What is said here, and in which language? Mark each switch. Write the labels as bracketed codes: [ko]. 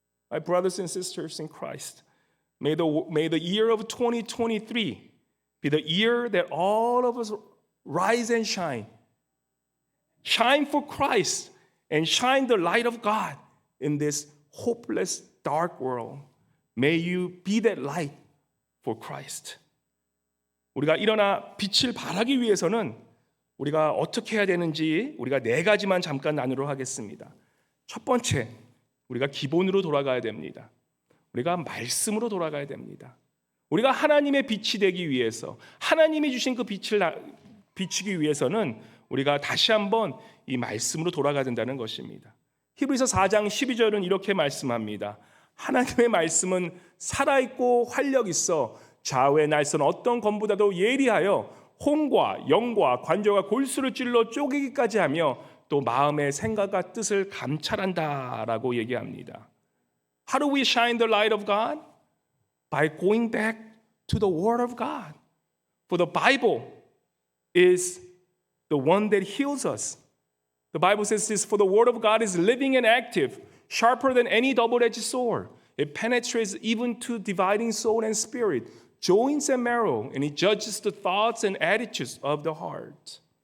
[en] My brothers and sisters in Christ, may the year of 2023 be the year that all of us rise and shine. Shine for Christ and shine the light of God in this hopeless, dark world. May you be that light for Christ. [ko] 우리가 일어나 빛을 발하기 위해서는 우리가 어떻게 해야 되는지 우리가 4가지만 잠깐 나누도록 하겠습니다. 첫 번째, 우리가 기본으로 돌아가야 됩니다. 우리가 말씀으로 돌아가야 됩니다. 우리가 하나님의 빛이 되기 위해서, 하나님이 주신 그 빛을 비추기 위해서는 우리가 다시 한번 이 말씀으로 돌아가야 된다는 것입니다. 히브리서 4장 12절은 이렇게 말씀합니다. 하나님의 말씀은 살아있고 활력 있어 좌우의 날선 어떤 검보다도 예리하여 혼과 영과 관절과 골수를 찔러 쪼개기까지 하며 또 마음의 생각과 뜻을 감찰한다라고 얘기합니다. [en] How do we shine the light of God? By going back to the Word of God. For the Bible is the one that heals us. The Bible says this, for the Word of God is living and active, sharper than any double-edged sword. It penetrates even to dividing soul and spirit, joints and marrow, and it judges the thoughts and attitudes of the heart.